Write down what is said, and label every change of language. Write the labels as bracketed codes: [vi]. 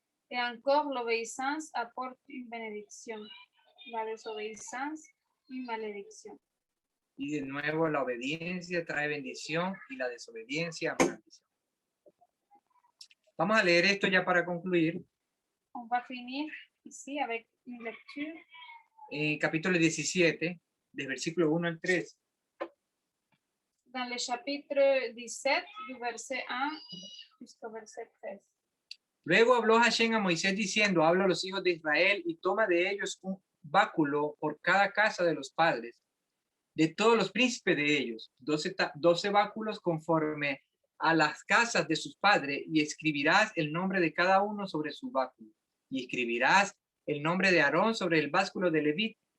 [fr] Et encore, l'obéissance apporte une bénédiction. La désobéissance, une malédiction. [es] Y de nuevo, la obediencia trae bendición y la desobediencia maldición. Vamos a leer esto ya para concluir. [fr] On va finir ici avec une lecture. [es] Capítulo 17, del versículo 1 al 3. [fr] Dans le chapitre 17, du verset 1 jusqu'au verset 13. [es] Luego habló Hashem a Moisés diciendo, habla a los hijos de Israel y toma de ellos un báculo por cada casa de los padres, de todos los príncipes de ellos, 12 báculos conforme a las casas de sus padres, y escribirás el nombre de cada uno sobre su báculo, y escribirás el nombre de Aarón sobre el báculo de Leví,